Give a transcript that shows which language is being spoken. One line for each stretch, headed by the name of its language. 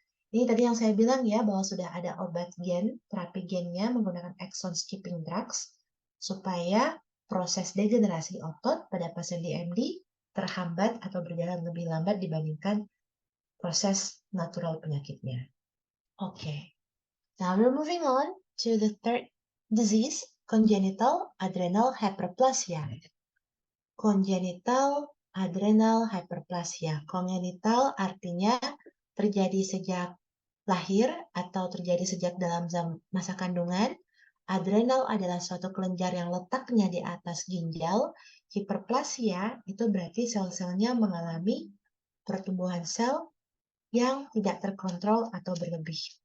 Indonesian: Ini tadi yang saya bilang ya, bahwa sudah ada obat gen, terapi gennya menggunakan exon skipping drugs, supaya proses degenerasi otot pada pasien DMD terhambat atau berjalan lebih lambat dibandingkan proses natural penyakitnya.
English: Okay, now we're moving on to the third disease, congenital adrenal hyperplasia. Congenital adrenal hyperplasia.
Indonesian: Congenital artinya terjadi sejak lahir atau terjadi sejak dalam masa kandungan. Adrenal adalah suatu kelenjar yang letaknya di atas ginjal. Hiperplasia itu berarti sel-selnya mengalami pertumbuhan sel yang tidak terkontrol atau berlebih.